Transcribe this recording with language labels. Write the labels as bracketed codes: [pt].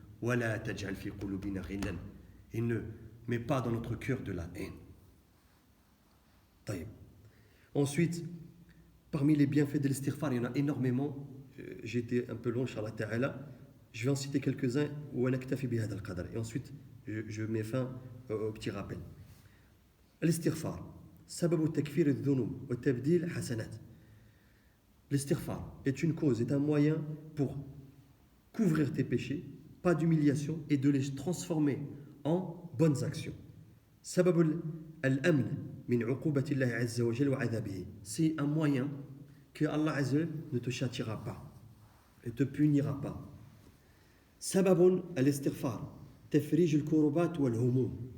[ar] Wala taj'al fi qulubina ghillan, [fr] et ne mets pas dans notre cœur de la haine. Taïb. Ensuite, parmi les bienfaits de l'istighfar, il y en a énormément. J'ai été un peu long, Inch'Allah Ta'ala. Je vais en citer quelques-uns. Et ensuite, je mets fin au petit rappel. L'istighfar. [ar] سبب تكفير الذنوب وتبديل حسنات. [fr] L'istighfar est une cause, est un moyen pour couvrir tes péchés, pas d'humiliation, et de les transformer en bonnes actions. [ar] سبب الأمن من عقوبة الله عز وجل وعذابه. [fr] C'est un moyen que Allah Azza wa Jal ne te châtiera pas et te punira pas. [ar] سبب الاستغفار تفريج الكربات والهموم.